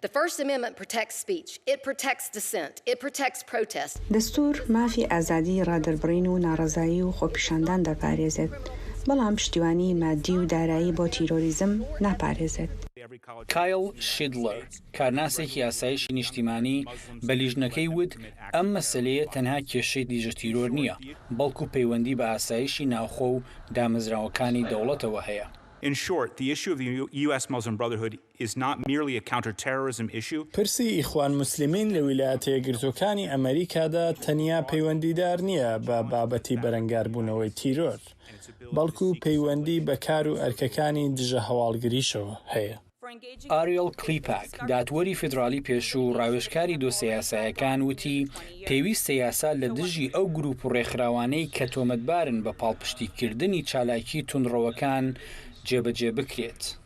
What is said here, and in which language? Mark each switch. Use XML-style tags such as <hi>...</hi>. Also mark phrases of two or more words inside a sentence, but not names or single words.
<ckb>دەستور مافی ئازادی ڕادەربڕین و ناڕەزایی و خۆپیشاندان دەپارێزێت بەڵام پشتیوانی مادی و دارایی بۆ تیرۆریزم ناپارێزێت. کایل شیدلەر کارناسێکی یاسایشی نیشتیمانی بە لیژنەکەی وت ئەم مەسەلەیە تەنها کێشەی دیژە تیرۆر نییە بەڵکو پەیوەندی بە ئاسایشی ناوخۆ و دامەزراوەکانی دەوڵەتەوە هەیە.</ckb> <en>In short, the issue of the U.S. Muslim Brotherhood is not merely a counterterrorism issue.</en> <ckb>پرسی ئیخوان موسلیمین لە ویلایەتە یەکگرتووەکانی ئەمریکادا تەنیا پەیوەندیدار نییە بە بابەتی بەرەنگاربوونەوەی تیرۆر بەڵکو پەیوەندی بە کار و ئەرکەکانی دژە هەواڵگریشەوە هەیە. ئاریل کلیپاک دادوەری فدرالی پێشوو ڕاوێژکاری دۆسە یاسایەکان وتی پێویستە یاسا لە دژی ئەو گروپ و ڕێکخراوانەی کە تۆمەتبارن بە پاڵپشتیکردنی چالاکی توندڕەوەکان جێبەجێ بکرێت.</ckb>